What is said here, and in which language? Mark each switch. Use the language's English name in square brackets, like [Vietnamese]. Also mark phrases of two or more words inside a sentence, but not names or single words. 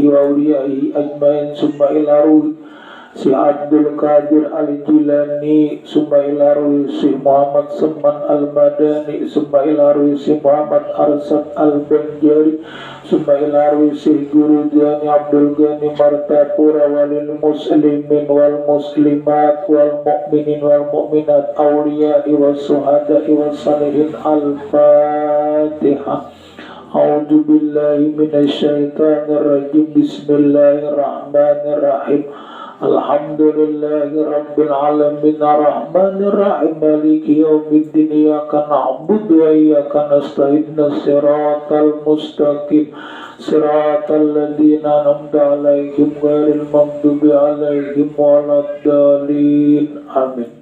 [Arabic] وأوليائه أجمعين ثم إلى روح سي عبد القادر الجيلاني ثم إلى روح سي محمد سمان المدني ثم إلى روح سي محمد أرشد البنجري ثم إلى روح سي Guru Dani عبد الغني Martapura وللمسلمين والمسلمات والمؤمنين والمؤمنات الأولياء والشهداء والصالحين. Al-Fatihah. أعوذ بالله من الشيطان الرجيم. بسم الله الرحمن الرحيم الحمد لله رب العالمين الرحمن الرحيم مالك يوم الدين إياك نعبد وإياك نستعين صراط المستقيم صراط الذين أنعمت عليهم غير المغضوب عليهم ولا الضالين آمين.